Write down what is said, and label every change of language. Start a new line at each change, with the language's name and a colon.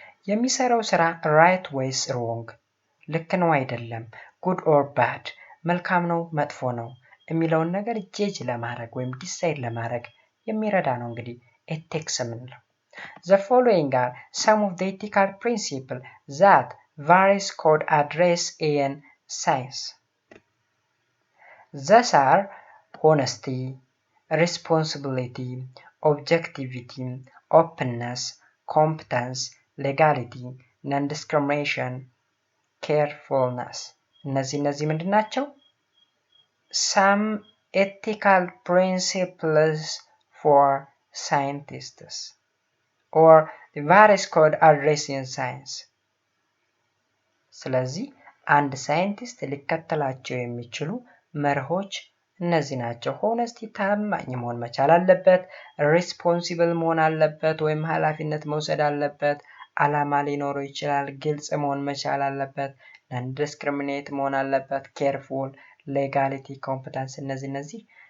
Amharic: የሚሰራው ስራ ራይት ወይስ ሮንግ፣ ልክ ነው አይደለም፣ ጉድ ኦር ባድ፣ መልካም ነው መጥፎ ነው የሚለውን ነገር ጄጅ ለማድረግ ወይም ዲሳይድ ለማድረግ የሚረዳ ነው እንግዲህ ኤቲክስ የምንለው።
English: The following are some of the ethical principles that various codes address in science. These are honesty, responsibility, objectivity, openness, competence, legality, non-discrimination, carefulness.
Amharic: እነዚህ ምንድን ናቸው?
English: Some ethical principles for scientists or the various code addressing science.
Amharic: ስለዚህ አንድ ሳይንቲስት ሊከተላቸው የሚችሉ መርሆች እነዚህ ናቸው። ሆነስቲ ታማኝ መሆን መቻል አለበት። ሪስፖንሲብል መሆን አለበት ወይም ኃላፊነት መውሰድ አለበት። አላማ ሊኖረው ይችላል። ግልጽ መሆን መቻል አለበት። ነን ዲስክሪሚኔት መሆን አለበት። ኬርፉል፣ ሌጋሊቲ፣ ኮምፒተንስ እነዚህ